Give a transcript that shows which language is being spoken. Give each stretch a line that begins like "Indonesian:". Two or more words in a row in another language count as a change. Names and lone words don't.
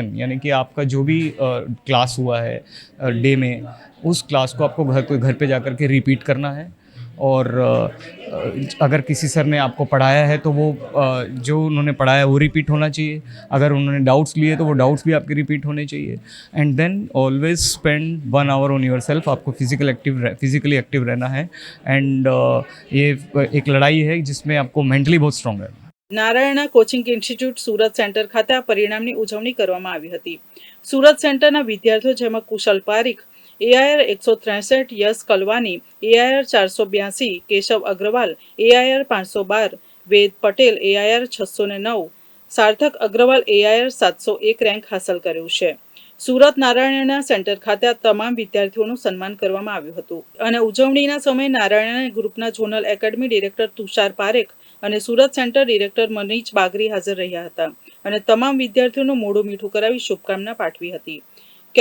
Hindi: यानी कि आपका जो भी क्लास हुआ है डे में, उस क्लास को आपको घर पे जाकर के रिपीट करना है. और अगर किसी सर ने आपको पढ़ाया है तो वो जो उन्होंने पढ़ाया वो रिपीट होना चाहिए. अगर उन्होंने डाउट्स लिए तो वो डाउट्स भी आपके रिपीट होने चाहिए.
English: and then always spend 1 hour on yourself.
Hindi: आपको फिजिकली एक्टिव रहना है. एंड ये एक लड़ाई है जिसमें आपको मेंटली बहुत स्ट्रॉन्ग रहना है.
Gujarati: નારાયણા કોચિંગ ઇન્સ્ટિટ્યૂટ સુરત સેન્ટર ખાતે આ પરિણામની ઉજવણી કરવામાં આવી હતી. સુરત સેન્ટરના વિદ્યાર્થીઓ, જેમાં કુશલ પારીખ AIR 163, यश कलवानी AIR 482, केशव अग्रवाल AIR 512, वेद पटेल AIR 609, सार्थक अग्रवाल AIR 701 રેન્ક હાંસલ કર્યું છે. સુરત નારાયણના સેન્ટર ખાતે આ તમામ વિદ્યાર્થીઓનું સન્માન કરવામાં આવ્યું હતું અને ઉજવણીના સમયે નારાયણ ગ્રુપના ઝોનલ એકેડમી ડિરેક્ટર તુષાર પારેખ અને સુરત સેન્ટર ડિરેક્ટર મનીષ બાગરી હાજર રહ્યા હતા અને તમામ વિદ્યાર્થીઓનું મોઢું મીઠું કરાવી શુભકામના પાઠવી હતી.